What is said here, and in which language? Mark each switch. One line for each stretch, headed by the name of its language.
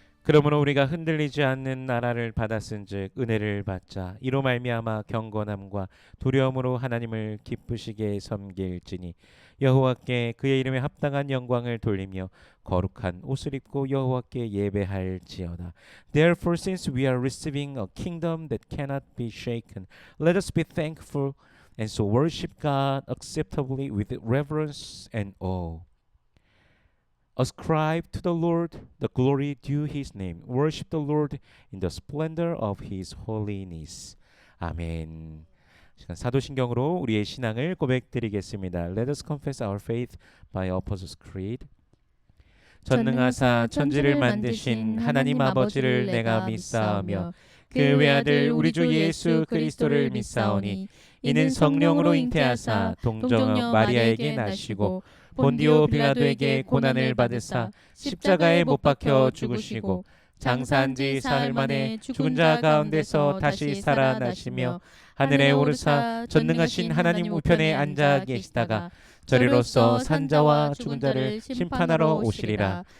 Korean: 그러므로 우리가 흔들리지 않는 나라를 받았은즉 은혜를 받자. 이로 말미암아 경건함과 두려움으로 하나님을 기쁘시게 섬길지니 여호와께 그의 이름에 합당한 영광을 돌리며 거룩한 옷을 입고 여호와께 예배할지어다.
English: Therefore, since we are receiving a kingdom that cannot be shaken, let us be thankful and so worship God acceptably with reverence and awe. Ascribe to the Lord the glory due his name. Worship the Lord in the splendor of his holiness.
Korean: 아멘. 사도신경으로 우리의 신앙을 고백드리겠습니다.
English: Let us confess our faith by Apostles' Creed.
Korean: 전능하사 천지를 만드신 하나님 아버지를 내가 믿사오며 그 외아들 우리 주 예수 그리스도를 믿사오니 이는 성령으로 잉태하사 동정녀 마리아에게 나시고 본디오 빌라도에게 고난을 받으사 십자가에 못 박혀 죽으시고 장사한 지 사흘 만에 죽은 자 가운데서 다시 살아나시며 하늘에 오르사 전능하신 하나님 우편에 앉아 계시다가 저리로서 산자와 죽은 자를 심판하러 오시리라.